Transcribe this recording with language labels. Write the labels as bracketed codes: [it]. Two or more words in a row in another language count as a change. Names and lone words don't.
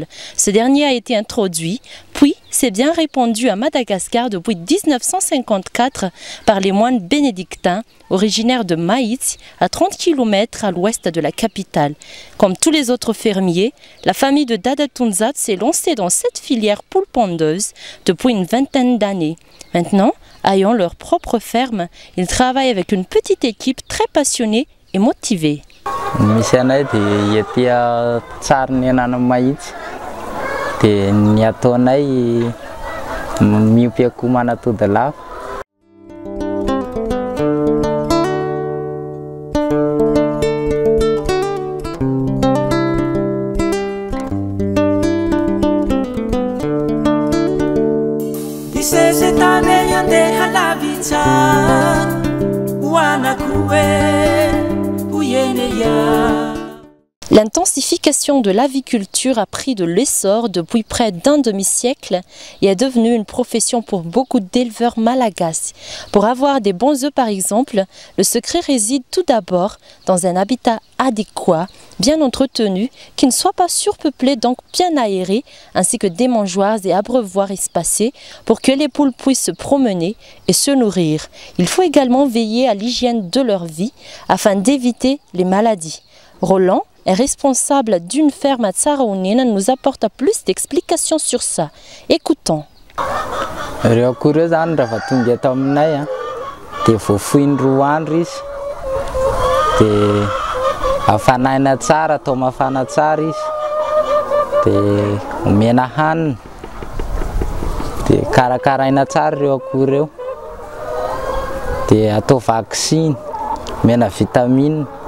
[fr] Ce dernier a été introduit, puis s'est bien répandu à Madagascar depuis 1954 par les moines bénédictins originaires de Maït, à 30 km à l'ouest de la capitale. Comme tous les autres fermiers, la famille de Dada Tunzat s'est lancée dans cette filière poule pondeuse depuis une vingtaine d'années. Maintenant, ayant leur propre ferme, ils travaillent avec une petite équipe très passionnée et motivée. [mg] Dia ny ataonay miompy akoho manatody lava. Isezetane yandeha lavitsang wanakue uyeneya. [fr] L'intensification de l'aviculture a pris de l'essor depuis près d'un demi-siècle et est devenue une profession pour beaucoup d'éleveurs malagasy. Pour avoir des bons œufs par exemple, le secret réside tout d'abord dans un habitat adéquat, bien entretenu, qui ne soit pas surpeuplé, donc bien aéré, ainsi que des mangeoires et abreuvoirs espacés pour que les poules puissent se promener et se nourrir. Il faut également veiller à l'hygiène de leur vie afin d'éviter les maladies. Roland est responsable d'une ferme à Tsarauniena, nous apporte plus d'explications sur ça. Écoutons. [mg] Ireo akoho ireo zany rehefa tonga eto aminay dia voafoiny 2 andro izy dia afanaina tsara, atao mafana tsara izy dia omena hanina dia karakaraina tsara ireo akoho ireo dia atao vaksiny, omena vitamine.